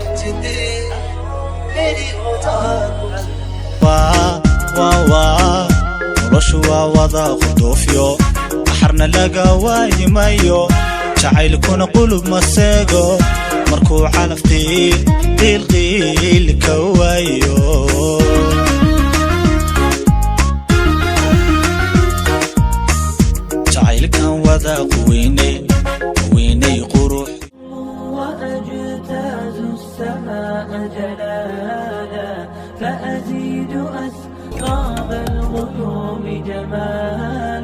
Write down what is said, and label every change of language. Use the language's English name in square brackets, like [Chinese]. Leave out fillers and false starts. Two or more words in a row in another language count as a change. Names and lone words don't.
[Hindi] दे मेरी हो जान [Somali] noloshu waa wada qudufyo xarna laga waayimayo jacaylkuna qulub maseego markuu calaf qiil ka waayo jacaylkan wada quweynay qurux [Arabic] وأجتاز السماء جلالا فأزيد أسراب الغيوم جمالا